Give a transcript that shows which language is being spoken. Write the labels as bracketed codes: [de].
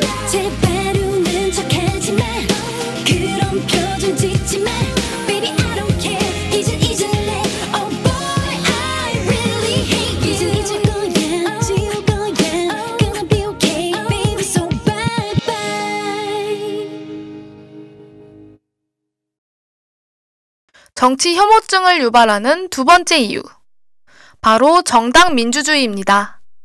[ko] 제발 웃는 척하지 마 그런 표정 짓지 마. [en] Baby I don't care [ko] 이젠 잊을래. [en] Oh boy I really hate you. [ko] 이젠 잊을 거야 지울 거야. [en] Gonna be okay baby so bye bye. [ko] 정치 혐오증을 유발하는 두 번째 이유. 바로 정당 민주주의입니다.